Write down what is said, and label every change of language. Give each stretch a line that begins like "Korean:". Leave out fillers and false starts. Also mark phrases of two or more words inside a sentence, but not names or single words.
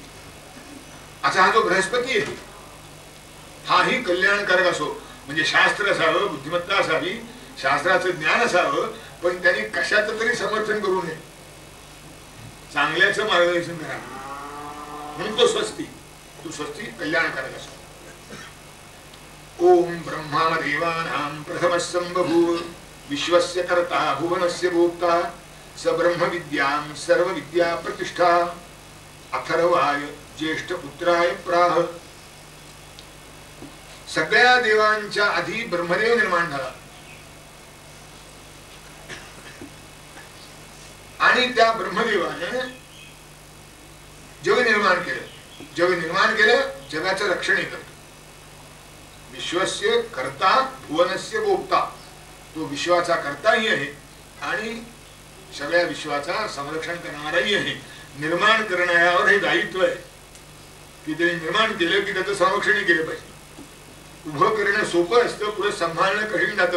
Marathi: असा हा जो बृहस्पती आहे हाही कल्याणकारक असो. म्हणजे शास्त्र असावं, बुद्धिमत्ता असावी, शास्त्राचं ज्ञान असावं, पण त्यांनी कशाचं तरी समर्थन करू नये, चांगल्याचं मार्गदर्शन करावं. म्हणून तो स्वस्ती, तू स्वस्ती कल्याणकारक असतो.
Sanskrit: ओम ब्रह्मा देवानां प्रथमः संबभूव विश्वस्य कर्ता भुवनस्य भोक्ता स ब्रह्म विद्यां सर्व विद्या प्रतिष्ठा अथर्वाय ज्येष्ठ पुत्राय प्राह.
Marathi: सगळ्या देवांच्या आधी ब्रह्मदेव निर्माण झाला आणि त्या ब्रह्मदेवाने जग निर्माण केलं. जग निर्माण केलं, जगाचं रक्षण करतो.
Sanskrit: विश्वस्य कर्ता भुवनस्य भोक्ता,
Marathi: तो विश्वाचा कर्ताही आहे आणि सगळ्या विश्वाचा संरक्षण करणाराही आहे. निर्माण करणाऱ्यावर हे दायित्व आहे की त्याने निर्माण केलं की त्याचं संरक्षण केलं पाहिजे. उभं करणं सोपं असतं, पुढे सांभाळणं कठीण जातं.